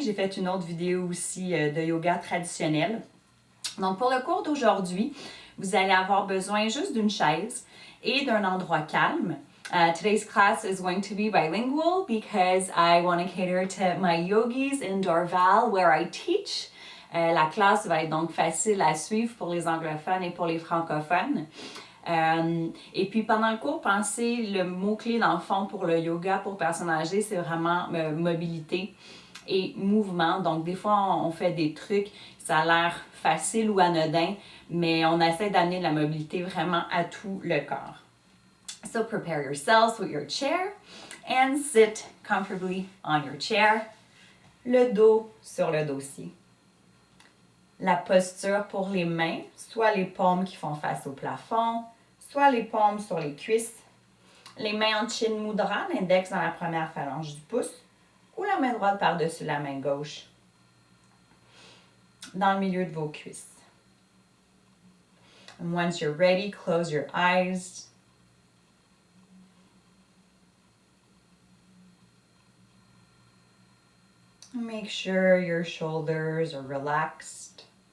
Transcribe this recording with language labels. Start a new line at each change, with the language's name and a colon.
French: J'ai fait une autre vidéo aussi de yoga traditionnel. Donc, pour le cours d'aujourd'hui, vous allez avoir besoin juste d'une chaise et d'un endroit calme.
English: Today's class is going to be bilingual because I want to cater to my yogis in Dorval where I teach.
French: La classe va être donc facile à suivre pour les anglophones et pour les francophones. Et puis pendant le cours, pensez le mot-clé dans le fond pour le yoga pour personnes âgées, c'est vraiment mobilité et mouvement. Donc des fois, on fait des trucs, ça a l'air facile ou anodin, mais on essaie d'amener de la mobilité vraiment à tout le corps.
English: So prepare yourselves with your chair and sit comfortably on your chair.
French: Le dos sur le dossier. La posture pour les mains, soit les paumes qui font face au plafond, soit les paumes sur les cuisses. Les mains en Chin Mudra, l'index dans la première phalange du pouce, ou la main droite par-dessus la main gauche, dans le milieu de vos cuisses.
English: And once you're ready, close your eyes. Make sure your shoulders are relaxed.